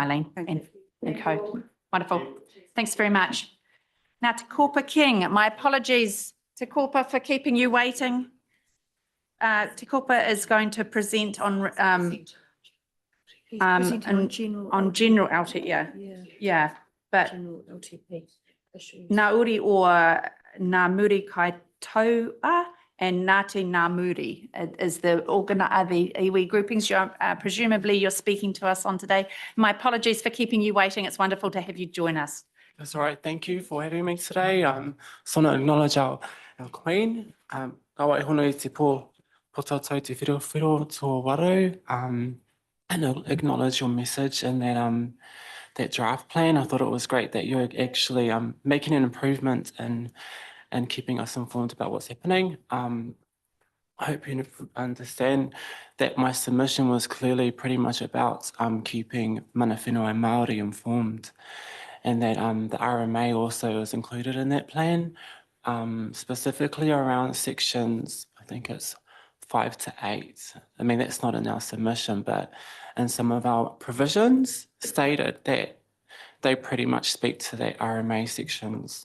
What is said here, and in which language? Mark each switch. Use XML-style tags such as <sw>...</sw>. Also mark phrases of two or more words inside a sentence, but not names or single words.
<en>Thank you, Eileen and co. Wonderful. Thanks very much. Now, Te Kōpa King, my apologies, Te Kōpa, for keeping you waiting. Te Kōpa is going to present on on general LTP, yeah, but Ngā uri o Ngā Muri Kaitoa and Ngāti Ngā Muri is the iwi groupings presumably you're speaking to us on today. My apologies for keeping you waiting. It's wonderful to have you join us. That's all right. Thank you for having me today. So to acknowledge our Queen.</en> <mi>Ka wai hono I te pō tātou te whiro tō waru.</mi> <en>And I'll acknowledge your message in that draft plan. I thought it was great that you're actually making an improvement and keeping us informed about what's happening. I hope you understand that my submission was clearly pretty much about keeping</en> <mi>mana whenua</mi> <en>Māori informed, and that the RMA also is included in that plan, specifically around sections, I think it's 5 to 8. I mean, that's not in our submission, but in some of our provisions stated that they pretty much speak to that RMA sections.</en>